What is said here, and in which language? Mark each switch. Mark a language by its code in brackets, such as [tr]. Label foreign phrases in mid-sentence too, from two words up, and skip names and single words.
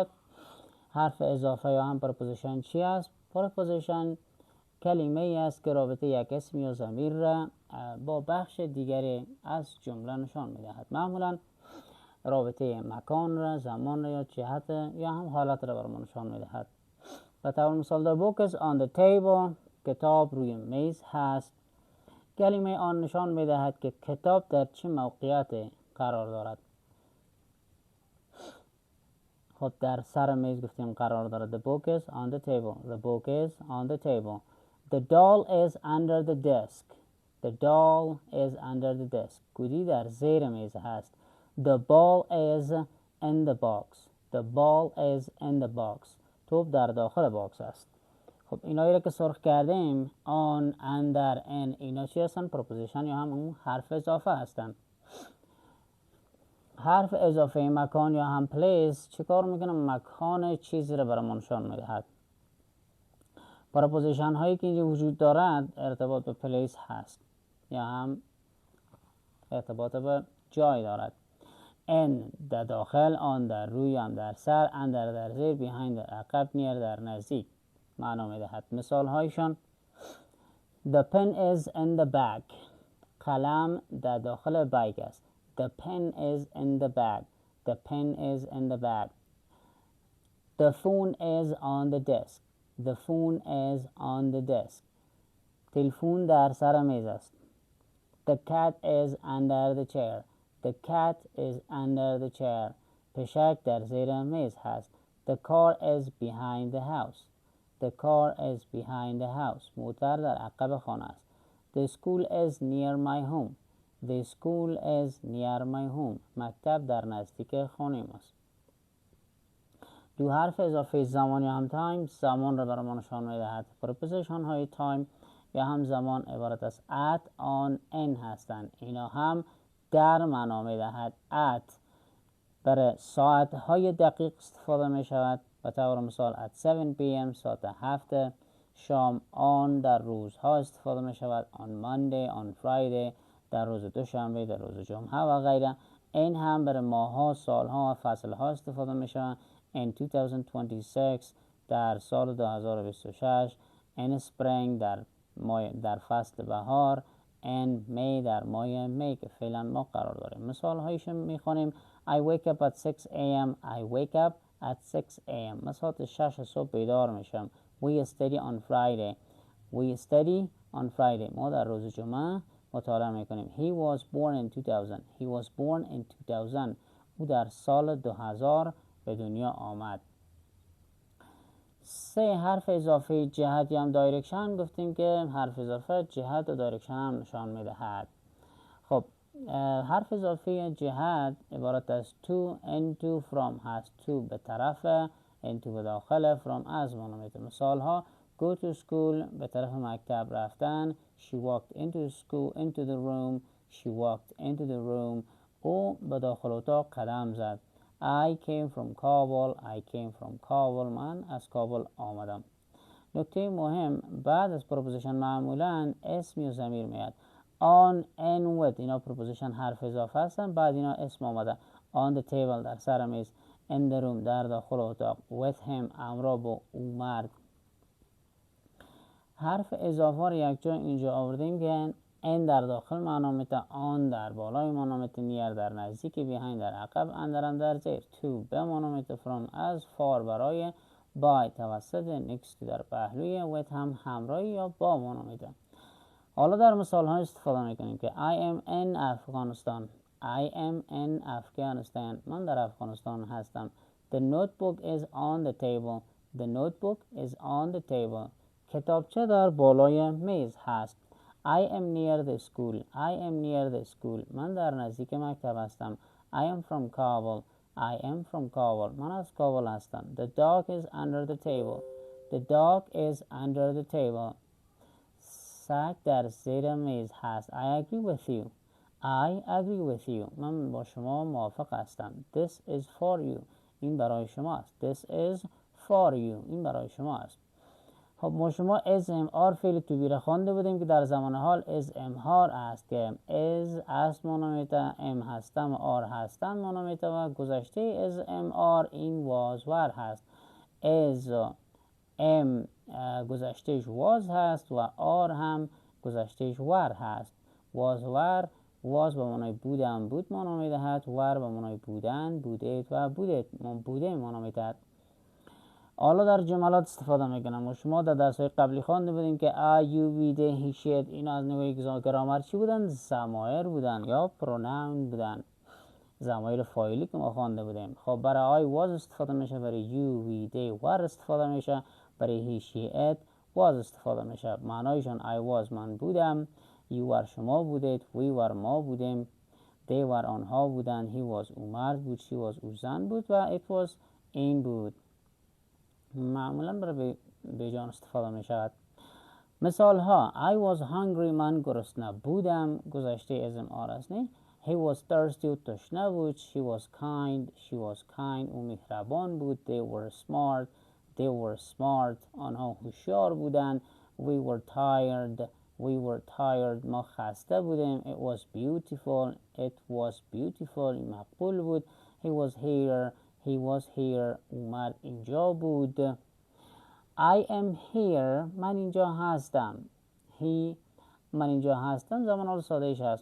[fa] حرف اضافه یا هم پرپوزیشن چی است؟ پرپوزیشن کلمه ای است که رابطه یک اسم یا ضمیر را با بخش دیگری از جمله نشان می دهد. معمولا رابطه مکان را، زمان را یا جهت یا هم حالت را بر ما نشان می دهد. به طور مثال [en] the book is on the table. [fa] کتاب روی میز هست. کلمه آن نشان می دهد که کتاب در چه موقعیت قرار دارد. خب در سر میز گفتیم قرار دارد. [en] The book is on the table. The book is on the table. The doll is under the desk. The doll is under the desk. [fa] گودی در زیر میز هست. [en] The ball is in the box. The ball is in the box. [fa] توپ در داخل باکس است. خب اینایی رو که سرخ کردیم آن، اندر، ان، اینا چی هستن؟ پروپوزیشن یا هم اون حرف اضافه هستن. حرف اضافه مکان یا هم پلیس چه کار میکنه؟ مکان چیزی رو برای ما نشان میدهد. پروپوزیشن هایی که اینجا وجود دارد ارتباط به پلیس هست یا هم ارتباط به جای دارد. ان در داخل، آن در روی، هم در سر، اندر در زیر، بیهایند در عقب، نیر در نزدیک معنا میدهد. مثال هایشان [en] The pen is in the bag. [fa] قلم در داخل بیگ است. [en] The pen is in the bag. The pen is in the bag. The phone is on the desk. The phone is on the desk. [fa] تلفون در سر میز است. [en] The cat is under the chair. The cat is under the chair. [fa] پشک در زیر میز هست. [en] The car is behind the house. The car is behind the house. [fa] موتر در عقب خانه است. [en] The school is near my home. The school is near my home. [fa] مکتب در نزدیک خانه است. دو حرف اضافه زمان یا هم تایم زمان را برای ما نشان می‌دهد. پرپوزیشن های تایم یا هم زمان عبارت از [en] at, on, in [fa] هستند. اینا هم در معنا می‌دهد. at برای ساعت های دقیق استفاده می شود. به طور مثال [en] at 7 pm [fa] ساعت 7 شام. on در روزها استفاده می شود. [en] on Monday, on Friday [fa] در روز دوشنبه، در روز جمعه و غیره. این هم برای ماه‌ها، سال‌ها و فصل‌ها استفاده می شود. in 2026 در سال 2026. [en] in spring [fa] در فصل بهار. [en] in May [fa] در ماه می که فعلا ما قرار داریم. مثال هایش میخوانیم. [en] I wake up at 6 am. I wake up at 6 am. [fa] من ساعت 6 صبح بیدار میشم. [en] We study on Friday. We study on Friday. [fa] ما در روز جمعه مطالعه میکنیم. [en] He was born in 2000. He was born in 2000. [fa] او در سال 2000 به دنیا آمد. سه حرف اضافه جهت یا هم دایرکشن گفتیم که حرف اضافه جهت و دایرکشن هم نشان میدهد. خب حرف اضافه جهت عبارت از to, into, from هست. to به طرف، into به داخل، from از معنا میده. مثال ها [en] go to school [fa] به طرف مکتب رفتن. [en] She walked into school, into the room. She walked into the room. [fa] او به داخل اتاق قدم زد. [en] I came from Kabul. I came from Kabul. [fa] من از کابل آمدم. نکته مهم بعد از پروپوزیشن معمولا اسم یا ضمیر میاد. [en] on, in, with [fa] اینا پروپوزیشن حرف اضافه هستن. بعد اینا اسم آمده. [en] on the table [fa] در سر میز. [en] in the room [fa] در داخل اتاق. [en] with him [fa] همراه با او مرد. حرف اضافه رو یک جا اینجا آوردیم که in در داخل معنا میده. on در بالای معنا میده. near در نزدیک. behind در عقب. under هم در زیر. to به معنا میده. from از. far برای. by توسط. next در پهلوی. with هم همراهی یا با معنا میده. حالا در مثال ها استفاده میکنیم که [en] I am in [fa] افغانستان. [en] I am in Afghanistan. [fa] من در افغانستان هستم. [en] The notebook is on the table. The notebook is on the table. [fa] کتابچه در بالای میز هست. [en] I am near the school. I am near the school. [fa] من در نزدیک مکتب هستم. [en] I am from Kabul. I am from Kabul. [fa] من از کابل هستم. [en] The dog is under the table. The dog is under the table. [fa] سگ در زیر میز هست. [en] I agree with you. I agree with you. [fa] من با شما موافق هستم. [en] This is for you. [fa] این برای شما است. [en] This is for you. [fa] این برای شما است. خب ما شما SMR فعل [en] to be [fa] را خوانده بودیم که در زمان حال SMR است که is است مانامیتا، M هستم، R هستم مانامیتا و گذشته SMR این [en] was were [fa] هست. is M گذشتهش was هست و R هم گذشتهش were هست. [en] was were was [fa] به معنای بودم بود مانا میدهد، were به معنای بودن بودید و بوده مانا میدهد. حالا در جملات استفاده میکنم و شما در درس‌های قبلی خوانده بودیم که [en] I, you, we, they, he, she [fa] اینا از نوع گرامر چی بودن؟ ضمایر بودن یا پروناون بودن، ضمایر فاعلی که ما خوانده بودیم. خب برای [en] I was [fa] استفاده میشه، برای [en] you, we, they, were [fa] استفاده میشه، برای [en] he, she, it was [fa] استفاده میشه. معنایشون [en] I was [fa] من بودم، [en] you were [fa] شما بودید، [en] we were [fa] ما بودیم، [en] they were [fa] آنها بودن، [en] he was [fa] او مرد بود، [en] she was [fa] او زن بود و [en] it was [fa] این بود. معمولا برای بیجان استفاده می شود. مثال ها [en] I was hungry [fa] من گرسنه بودم گذشته SMR است نه. [en] He was thirsty [fa] او تشنه بود. [en] She was kind [fa] او مهربان بود. [en] They were smart [fa] آنها هوشیار بودند. [en] We were tired [fa] ما خسته بودیم. [en] It was beautiful [fa] مقبول بود. [en] He was here [fa] اومد اینجا بود. [en] I am here [fa] من اینجا هستم. من اینجا هستم زمان حال ساده ایش هست.